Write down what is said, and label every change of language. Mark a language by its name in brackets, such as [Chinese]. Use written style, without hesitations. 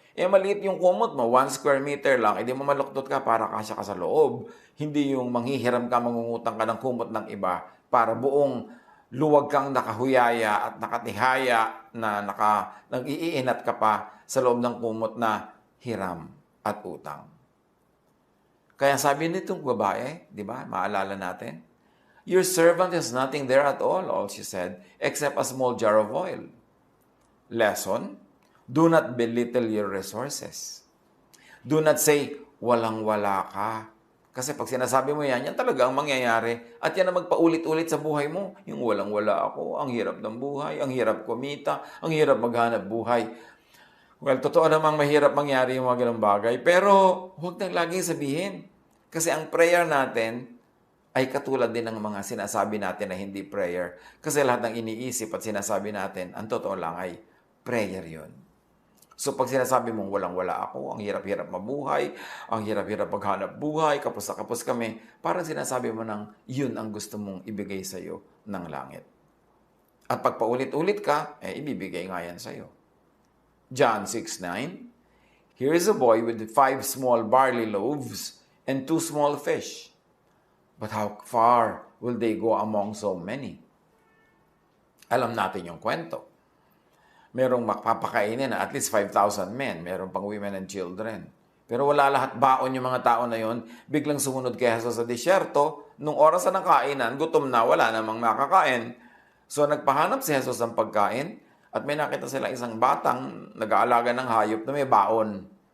[Filipino] Maliit yung kumot mo, 1 square meter lang, edi mamaluktot ka para kasya ka sa loob. Hindi yung manghihiram ka, mangungutang ka ng kumot ng iba para buong luwag kang nakahuyaya at nakatihaya na nag-iinat ka pa sa loob ng kumot na hiram at utang. Kaya sabi nitong babae, di ba, maalala natin, [English] your servant has nothing there at all she said, except a small jar of oil. Lesson, do not belittle your resources. Do not say, [Filipino] walang-wala ka. Kasi pag sinasabi mo yan talaga ang mangyayari. At yan ang magpaulit-ulit sa buhay mo. Yung walang-wala ako, ang hirap ng buhay, ang hirap kumita, ang hirap maghanap buhay. Well, totoo namang mahirap mangyari yung mga ganong bagay. Pero huwag nang laging sabihin. Kasi ang prayer natin ay katulad din ng mga sinasabi natin na hindi prayer. Kasi lahat ng iniisip at sinasabi natin, ang totoo lang ay prayer yun. So pag sinasabi mong walang-wala ako, ang hirap-hirap mabuhay, ang hirap-hirap maghanap buhay, kapos na kapos kami, parang sinasabi mo nang yun ang gusto mong ibigay sa'yo ng langit. At pag paulit-ulit ka, ibibigay nga yan sa'yo. [English] John 6:9, here is a boy with 5 small barley loaves and 2 small fish. But how far will they go among so many? [Filipino] Alam natin yung kwento. Merong makapakainin na [English] at least 5,000 men. [Filipino] Meron pang [English] women and children. [Filipino] Pero wala lahat baon yung mga tao na yon. Biglang sumunod kay Jesus sa disyerto. Nung oras na ng kainan, gutom na, wala namang makakain. So nagpahanap si Jesus ng pagkain at may nakita sila isang batang nag-aalaga ng hayop na may baon.